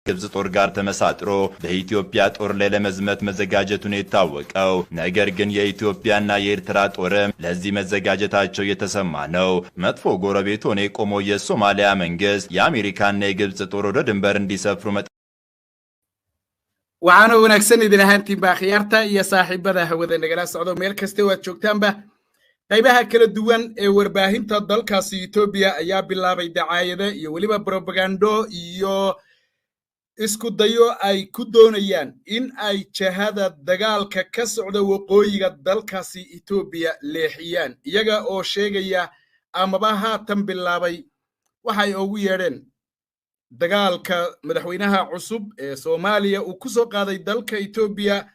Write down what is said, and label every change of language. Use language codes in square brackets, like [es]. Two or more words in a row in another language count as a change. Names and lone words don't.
[am] ግብጽ ጦር ጋር ተመሳጥሮ በኢትዮጵያ ጦር ላይ ለመዝመት መዘጋጀቱን የታወቀው ነገር ግን የኢትዮጵያና የኤርትራ ጦርም ለዚህ መዘጋጀታቸው የተሰማ ነው። መጥፎ ጎረቤት ሆኖ የቆመው የሶማሊያ መንግስት የአሜሪካና የግብጽ ጦር ወደ ድንበር እንዲሰፍሩ [so] waxaana wanaagsan idin ahaantiin baa khiyaarta iyo saaxiibada hawada nagala socdo meel kasta waad joogtaanba qaybaha kala duwan ee warbaahinta dalkaasi Itoobiya ayaa bilaabay dacaayada iyo waliba propaganda iyo isku dayo ay ku doonayaan in ay jahada dagaalka ka socda waqooyiga dalkaasi Itoobiya leexiyaan iyaga oo sheegaya amaba haatan bilaabay waxay ugu yeedheen dagaalka madaxweynaha cusub ee Soomaaliya uu ku soo qaaday dalka Itoobiya